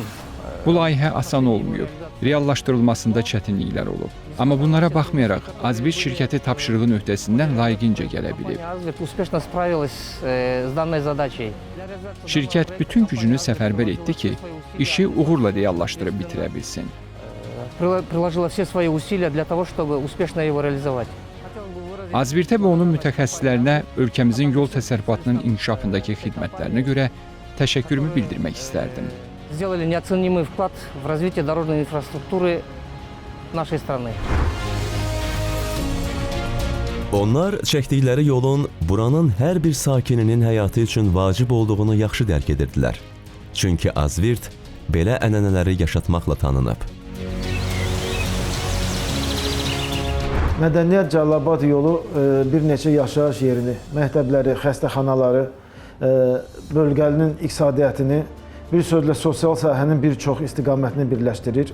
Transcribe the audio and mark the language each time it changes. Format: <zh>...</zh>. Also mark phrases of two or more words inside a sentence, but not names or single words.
<az>Bu layihə asan olmayıb. Reallaşdırılmasında çətinliklər olub. Amma bunlara baxmayaraq, Azbirt şirkəti tapşırığın öhdəsindən layiqincə gələ bilib.</az> <ru>Азверт успешно справилась с данной задачей.</ru> <az>Şirkət bütün gücünü səfərbər etdi ki, işi uğurla reallaşdırıb bitirə bilsin.</az> <ru>Приложила все свои усилия для того, чтобы успешно его реализовать.</ru> <az>Azbirtə və onun mütəxəssislərinə ölkəmizin yol təsərrüfatının inkişafındakı xidmətlərinə görə təşəkkürümü bildirmək istərdim.</az> <ru>Сделали неоценимый вклад в развитие дорожной инфраструктуры нашей страны.</ru> <az>Onlar çəkdikləri yolun buranın hər bir sakininin həyatı üçün vacib olduğunu yaxşı dərk edirdilər. Çünki Azvirt belə ənənələri yaşatmaqla tanınıb. Mədəniyyət Cəlilabad yolu bir neçə yaşayış yerini, məktəbləri, xəstəxanaları, bölgənin iqtisadiyyatını, bir sözlə sosial sahənin bir çox istiqamətini birləşdirir.</az>